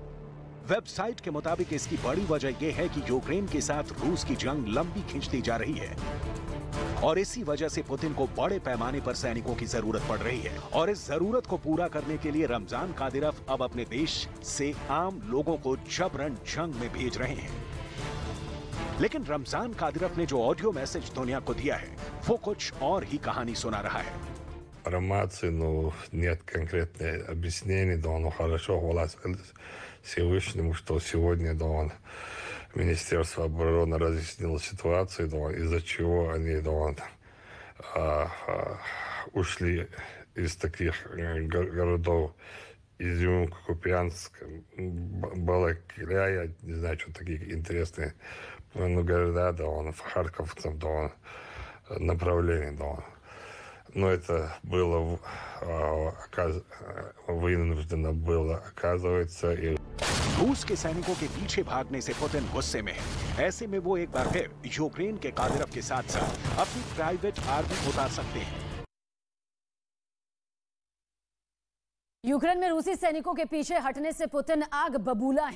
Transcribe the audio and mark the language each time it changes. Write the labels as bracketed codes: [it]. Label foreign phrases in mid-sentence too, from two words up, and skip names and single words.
[hi] वेबसाइट के मुताबिक इसकी बड़ी वजह यह है कि यूक्रेन के साथ रूस की जंग लंबी खिंचती जा रही है और इसी वजह से पुतिन को बड़े पैमाने पर सैनिकों की जरूरत पड़ रही है और इस जरूरत को पूरा करने के लिए रमजान कादिरव अब अपने देश से आम लोगों को जबरन जंग में भेज रहे हैं। लेकिन रमजान कादिरव ने जो [en] audio message [hi] दुनिया को दिया है वो कुछ और ही कहानी सुना रहा है। [ru] Информации, ну, нет конкретных объяснений, да, он хорошо хвалится Всевышнему, что сегодня, да, он, Министерство обороны разъяснило ситуацию, да, из-за чего они, да, он, ушли из таких городов, Изюм, Купянск, Балаклия, я не знаю, что такие интересные, ну, города, да, он, в Харьков, там, да, он, направление, да, он. Но это было вынуждено было, оказывается. И... [hi] रूस के सैनिकों के पीछे भागने से पुतिन गुस्से में है। ऐसे में वो एक बार फिर यूक्रेन के कादिरव के साथ साथ अपनी [en] private army [hi] उतार सकते हैं। यूक्रेन में रूसी सैनिकों के पीछे हटने से पुतिन आग बबूला है।